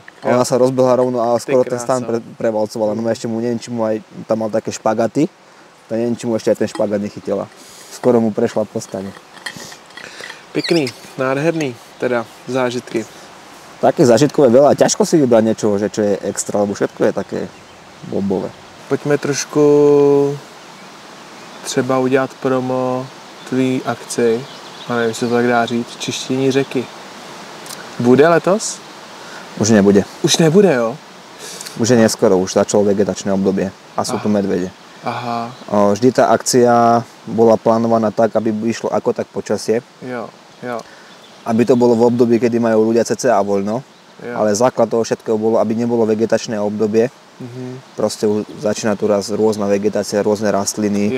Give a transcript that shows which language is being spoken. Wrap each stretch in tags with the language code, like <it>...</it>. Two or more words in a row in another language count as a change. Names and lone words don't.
<sk>A ona sa rozbehla rovno a skoro ten stan prevalcovala. No ešte mu, neviem, či mu aj tam mal také špagaty. To neviem, či mu ešte aj ten špagat nechytila. Skoro mu prešla po stane.</sk> <cs>Pěkný, nádherný teda zážitky.</cs> <sk>Také zážitkové veľa. Ťažko si vybrať niečo, že čo je extra, lebo všetko je také bombové.</sk> <cs>Pojďme trošku třeba udělat promo tvý akci. A nevím, jestli to tak dá říct, čištění řeky. Bude letos?</cs> <sk>Už nebude.</sk> <cs>Už nebude, jo?</cs> <sk>Už je neskoro, už začalo vegetačné obdobie a sú tu medvede.</sk> <cs>Aha.</cs> <sk>Vždy tá akcia bola plánovaná tak, aby išlo ako tak počasie.</sk> <cs>Jo.</cs> <sk>Aby to bolo v období, kedy majú ľudia cca voľno.</sk> <cs>Jo.</cs> <sk>Ale základ toho všetkého bolo, aby nebolo vegetačné obdobie. Proste začína tu raz rôzna vegetácia, rôzne rastliny.</sk>